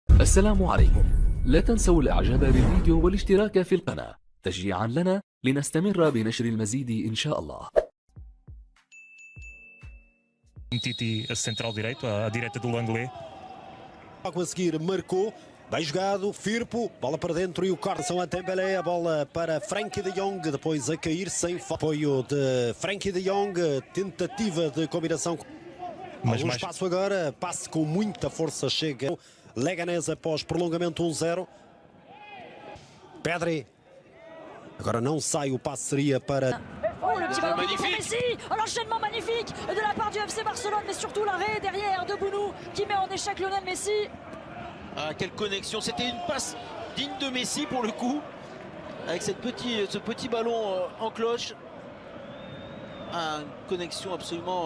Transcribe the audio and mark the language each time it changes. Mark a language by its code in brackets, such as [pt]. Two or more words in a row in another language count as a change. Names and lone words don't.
[ar] السلام عليكم. لا تنسوا الإعجاب بالفيديو والاشتراك في القناة تشجيعا لنا لنستمر بنشر المزيد إن شاء الله. [pt] Titi a central direito, à direita do Langlais. Logo a seguir marcou, bem jogado, Firpo, bola para dentro e o corte são a Dembélé, a bola para Frenkie de Jong, depois a cair sem apoio de Frenkie de Jong, tentativa de combinação. Mas mais espaço agora, passe com muita força, chega Leganés após prolongamento 1-0. Pedri, agora não sai, o passe seria para... [fr] Oh, le petit ballon magnifique Messi, l'enchaînement magnifique de la part du FC Barcelone, mais surtout l'arrêt derrière de Bounou qui met en échec Lionel Messi. Ah, quelle connexion, c'était une passe digne de Messi pour le coup, avec ce petit ballon en cloche. Ah, une connexion absolument...